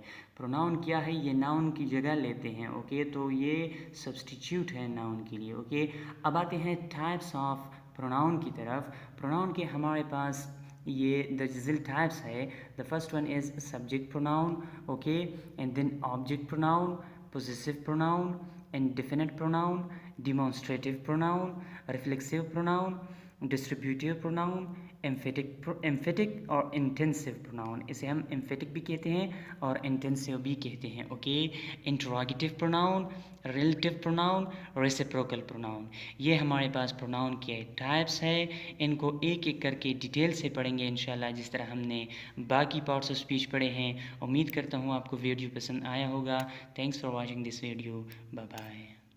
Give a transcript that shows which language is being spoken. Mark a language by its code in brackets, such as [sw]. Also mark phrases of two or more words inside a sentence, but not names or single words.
[hi] प्रोनाउन क्या है? ये नाउन की जगह लेते हैं। ओके, तो ये सब्सटीट्यूट है नाउन के लिए। ओके, अब आते हैं [en] types of pronoun [hi] की तरफ। प्रोनाउन के हमारे पास ये [en] digital types [hi] है। [en] The first one is subject pronoun, okay, and then object pronoun, possessive pronoun, indefinite pronoun, demonstrative pronoun, reflexive pronoun, distributive pronoun, emphatic और intensive pronoun। [hi] इसे हम emphatic भी कहते हैं और intensive भी कहते हैं। ओके, [en] interrogative pronoun, relative pronoun, reciprocal pronoun। [hi] ये हमारे पास pronoun के types है। इनको एक एक करके डिटेल से पढ़ेंगे इंशाल्लाह, जिस तरह हमने बाकी [en] parts of speech [hi] पढ़े हैं। उम्मीद करता हूँ आपको वीडियो पसंद आया होगा। [en] Thanks for watching this video. Bye bye.